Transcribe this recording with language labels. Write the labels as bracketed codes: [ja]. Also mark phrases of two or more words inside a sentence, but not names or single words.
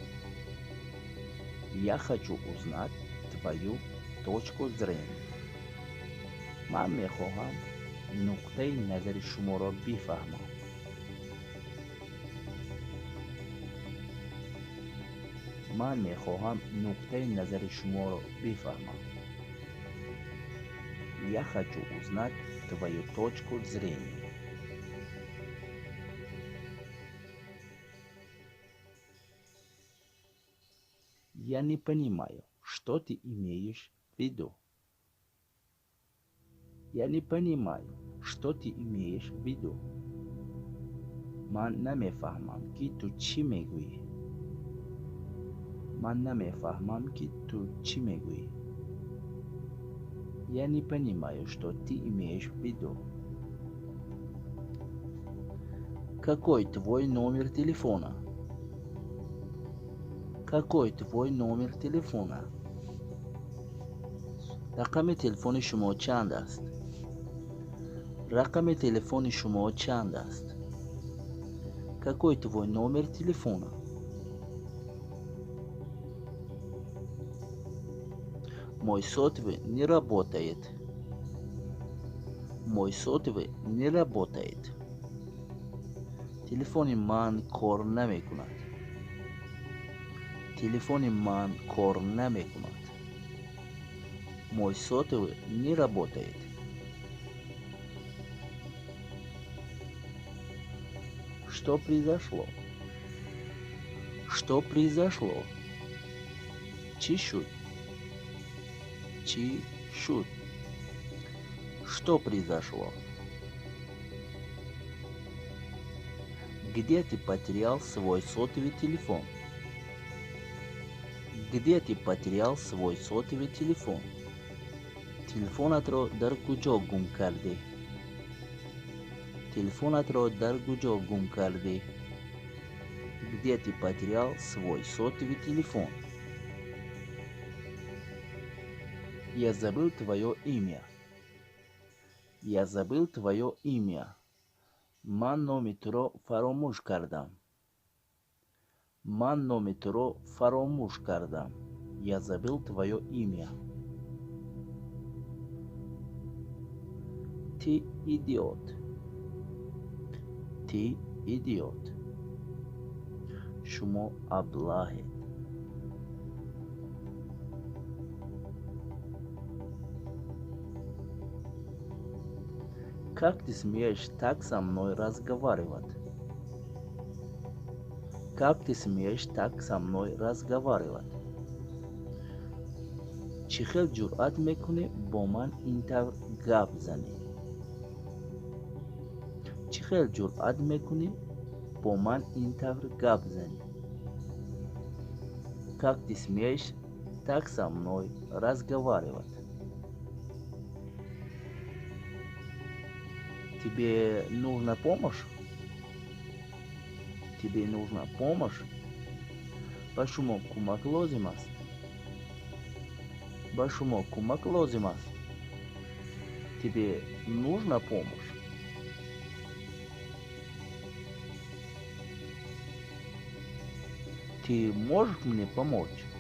[ru] Я хочу узнать твою точку зрения. [fa] من میخواهم نقطه نظر شما را بفهمم. من میخواهم نقطه نظر شما را بفهمم. [ru] Я хочу узнать твою точку зрения. Я не понимаю, что ты имеешь в виду. Я не понимаю, что ты имеешь в виду. [fa] من نمیفهمم که تو چی میگویی. من نمیفهمم که تو چی میگویی. [ru] Я не понимаю, что ты имеешь в виду. Какой твой номер телефона? Какой твой номер телефона? [fa] رقم تلفن شما چند است؟ رقم تلفن شما چند است؟ [ru] Какой твой номер телефона? Мой сотовый не работает. Мой сотовый не работает. [tg] Телефони ман кор намекунад. Телефони ман кор намекунад. [ru] Мой сотовый не работает. Что произошло? Что произошло? [tg] Чи шут? Чи шут? [ru] Что произошло? Где ты потерял свой сотовый телефон? Где ты потерял свой сотовый телефон? [tg] Телефонат ро дар куҷо гум кардӣ? Телефонат ро дар куҷо гум кардӣ? [ru] Где ты потерял свой сотовый телефон? Я забыл твое имя. Я забыл твое имя. [tg] Ман номи туро фаромӯш кардам. Ман номи туро фаромӯш кардам. [ru] Я забыл твое имя. Ты идиот. Ты идиот. [tg] Шумо аблаҳед. [ru] Как ты смеешь так со мной разговаривать? Как ты смеешь так со мной разговаривать? [tg] Чӣ хел ҷуръат мекунӣ бо ман ин тавр гап занӣ? Чӣ хел ҷуръат мекунӣ бо ман ин тавр гап занӣ? [ru] Как ты смеешь так со мной разговаривать? Тебе нужна помощь? Тебе нужна помощь? [tg] Ба шумо кӯмак лозим аст? Ба шумо кӯмак лозим аст? [ru] Тебе нужна помощь? Ты можешь мне помочь?